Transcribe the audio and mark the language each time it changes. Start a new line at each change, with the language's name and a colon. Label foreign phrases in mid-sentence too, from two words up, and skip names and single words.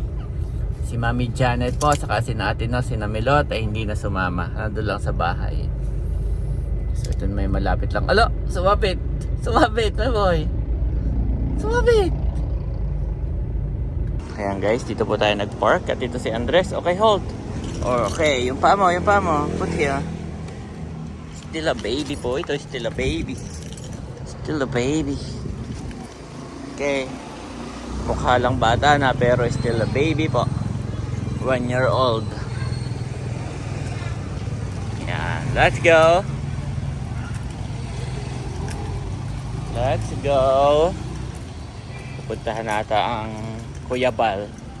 Filipino: Si Mami Janet po, saka si Ate Nels, si Milot ay hindi na sumama. Nandun lang sa bahay. So ito may malapit lang. Alo, sumapit. Sumapit,
English: my boy.
Filipino: Sumapit. Ayan guys, dito po tayo nag-park. At dito si Andres. Okay, hold. Okay, yung paa mo.
English: Put here. Still a baby po. Ito still a baby. Still a baby. Okay.
Filipino: Mukha lang bata na pero
English: still a baby
Filipino: po.
English: 1 year old. Yan. Let's go. Let's go.
Filipino: Pupuntahan natin ang Kuya Bal.